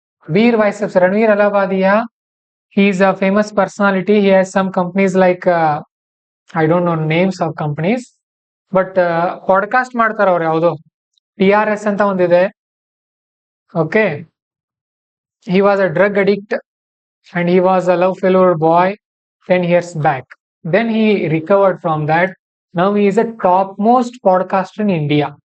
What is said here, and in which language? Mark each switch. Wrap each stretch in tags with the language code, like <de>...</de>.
<en>Beer biceps, Ranveer Allahbadia, he is a famous personality. He has some companies like I don't know names of companies, but</en> <kn>podcast ಮಾಡ್ತಾರ ಅವ್ರು. ಯಾವುದು TRS ಅಂತ ಒಂದಿದೆ.</kn> <en>Okay, he was a drug addict and he was a love failure boy 10 years back. Then he recovered from that. Now he is a topmost podcaster in India.</en>